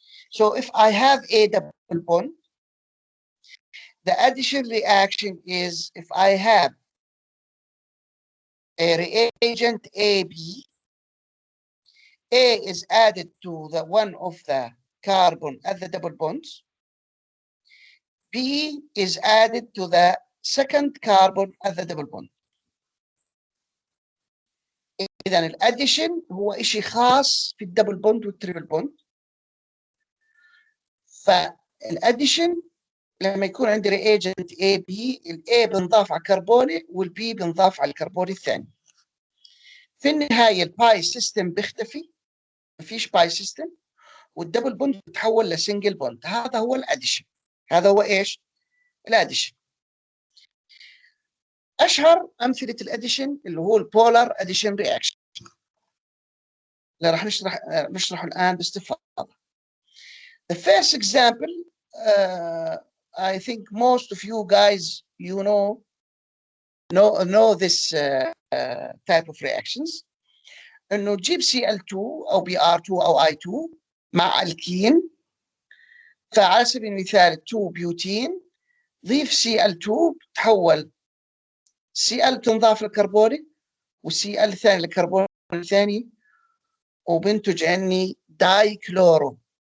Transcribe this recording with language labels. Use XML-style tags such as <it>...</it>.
<en>So if I have a double bond, the addition reaction is if I have a reagent AB, A is added to the one of the carbon at the double bonds, B is added to the second carbon at the double bond.</en> <ar>إذا الاديشن هو شيء خاص في الدبل بوند والتريبل بوند. فالاديشن لما يكون عندي رياجنت اي بي، الاي بنضاف على كربوني والبي بنضاف على الكربون الثاني. في النهايه الباي سيستم بيختفي، مفيش باي سيستم، والدبل بوند بتتحول لسنجل بوند. هذا هو الاديشن. هذا هو ايش؟ الاديشن. اشهر امثله الاديشن اللي هو البولار اديشن رياكشن اللي راح نشرحه الان باستفاضه.</ar> <en>The first example, I think most of you guys know this type of reactions.</en> <ar>انه تجيب Cl2 او Br2 او I2 مع الكين، فعلى سبيل المثال 2 بيوتين، ضيف Cl2 تحول Cl تنضاف للكربوني والCl الثاني للكربون الثاني، وبنتج عني داي كلورو.</ar>